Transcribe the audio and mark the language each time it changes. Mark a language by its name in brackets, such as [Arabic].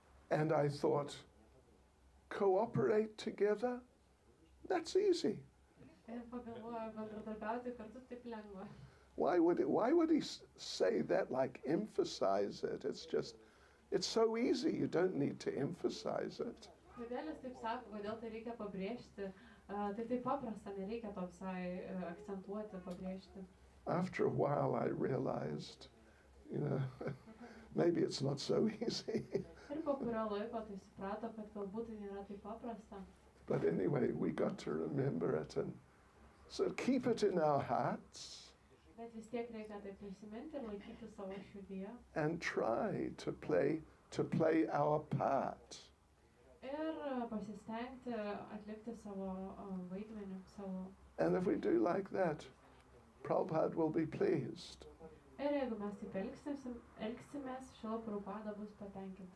[English] And I thought, cooperate together? That's easy. [Lithuanian] Ir pagalvojo, bendradarbiauti kartu taip lengva. [English] Why would he say that, like emphasize it? It's so easy, you don't need to emphasize it. [Lithuanian] Kodėl jis taip sako, kodėl tai reikia pabrėžti? Tai taip paprasta, nereikia to visai akcentuoti, pabrėžti. [English] After a while I realized, you know, maybe it's not so easy. [Lithuanian] Ir po kurio laiko tai suprato, kad galbūt tai nėra taip paprasta. [English] But anyway, we got to remember it, and so keep it in our hearts. [Lithuanian] Bet vis tiek reikia tai prisiminti ir laikyti savo širdyje. [English] And try to play our part. [Lithuanian] Ir pasistengti atlikti savo vaidmenį, savo. [English] And if we do like that, Prabhupada will be pleased. [Lithuanian] Ir jeigu mes taip elgsimės, šilo Prabhupada bus patenkinta.